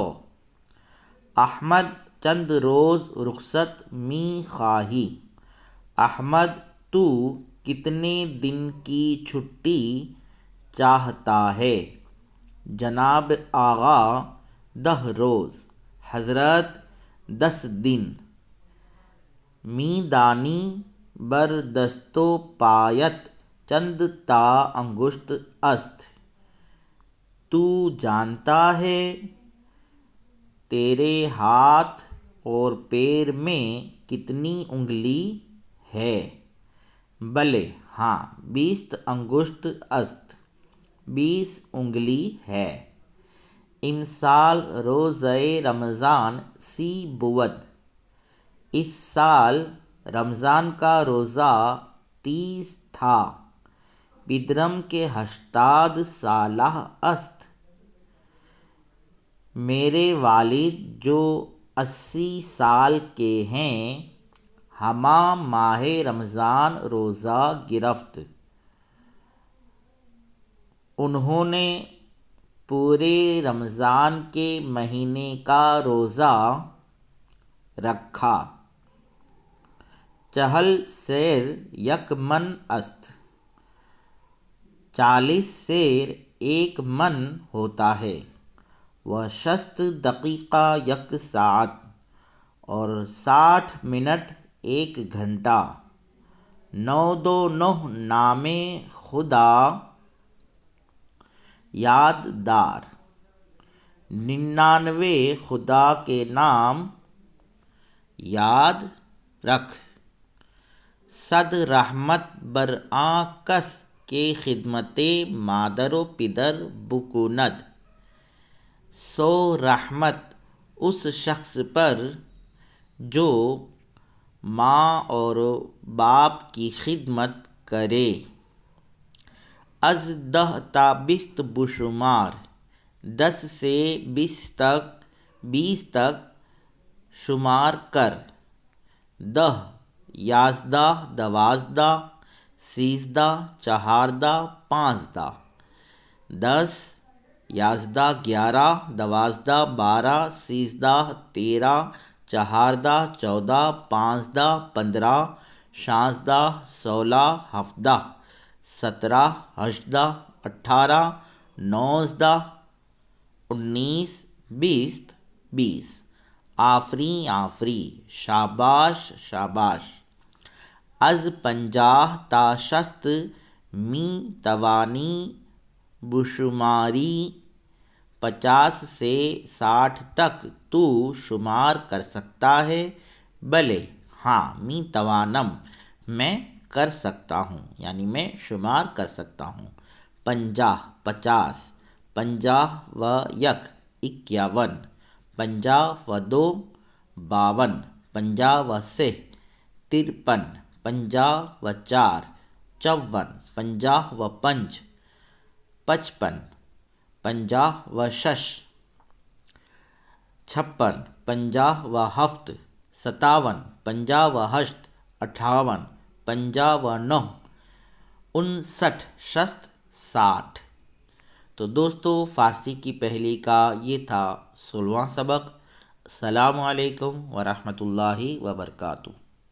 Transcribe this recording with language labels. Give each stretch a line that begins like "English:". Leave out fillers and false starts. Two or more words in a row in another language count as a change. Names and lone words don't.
Persian: احمد چند روز رخصت می خواہی؟
Urdu: احمد تو کتنے دن کی چھٹی چاہتا ہے؟
Persian: جناب آغا 10 روز،
Urdu: حضرت 10 دن۔
Persian: می دانی بر دست و پایت چند تا انگشت است؟
Urdu: تو جانتا ہے تیرے ہاتھ اور پیر میں کتنی انگلی ہے؟
Persian: بلے ہاں، 20 انگشت است،
Urdu: 20 انگلی ہے۔
Persian: امسال روزہ رمضان سی بود،
Urdu: اس سال رمضان کا روزہ 30 تھا۔
Persian: پدرم کے 80 سالہ است،
Urdu: میرے والد جو 80 سال کے ہیں،
Persian: ہما ماہ رمضان روزہ گرفت۔
Urdu: انہوں نے پورے رمضان کے مہینے کا روزہ رکھا.
Persian: چہل سیر یک من است.
Urdu: 40 سیر 1 من ہوتا ہے.
Persian: و 60 دقیقہ یک ساعت.
Urdu: اور 60 منٹ 1 گھنٹہ.
Persian: 929 نام خدا یاد دار.
Urdu: 99 خدا کے نام یاد رکھ.
Persian: 100 رحمت بر آن کس کے خدمت مادر و پدر بکند.
Urdu: 100 رحمت اس شخص پر جو ماں اور باپ کی خدمت کرے.
Persian: از 10 تا 20 بشمار.
Urdu: 10 سے 20 تک شمار کر. 10 11 12 13 14 15. 10 11 11 12 12 13 13 14 14 15 15 16 16 17 17 18 18 19 19 20 20. آفری شاباش شاباش.
Persian: از 50 تا 60 می توانی بشماری.
Urdu: 50 سے 60 تک تو شمار کر سکتا ہے. بلے ہاں
Persian: می توانم
Urdu: میں کر سکتا ہوں یعنی میں شمار کر سکتا ہوں.
Persian: 50 50. 50 و یک 51. 50 و دو 52. 50 و سہ 53. 50 و چار 54. 50 و پنج 55. 50 و شش 56. 50 و ہفت 57. 50 و ہشت 58. 50 و نو 59. 60.
Urdu: تو دوستو فارسی کی پہلی کا یہ تھا 16واں سبق.
Arabic: السلام علیکم ورحمۃ اللہ وبرکاتہ.